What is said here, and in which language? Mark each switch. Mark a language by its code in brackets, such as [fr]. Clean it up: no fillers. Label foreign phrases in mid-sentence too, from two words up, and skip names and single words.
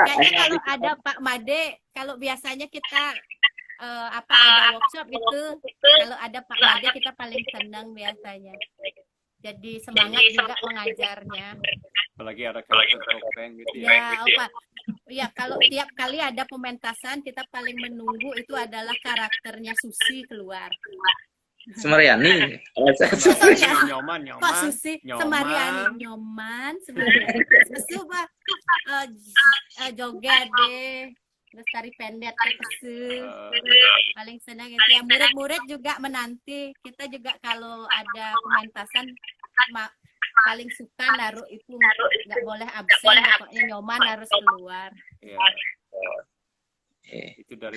[id] Kayaknya kalau ada Pak Made, kalau biasanya kita ada workshop gitu, kalau ada Pak Made kita paling senang biasanya. Jadi semangat juga mengajarnya. Apalagi ada karakter topeng gitu ya. Ya, Pak. Ya, kalau tiap kali ada pementasan, kita paling menunggu itu adalah karakternya Susi keluar. Semariani. Semariani. Nyoman, Kok Susi? Semariani. Nyoman, Semariani. Susu, Pak. Joget deh. Terus tari pendek ke paling senang itu ya. Murid-murid juga menanti. Kita juga kalau ada pementasan paling suka naruh itu, nggak boleh absen, pokoknya Nyoman harus keluar. Ya. Itu dari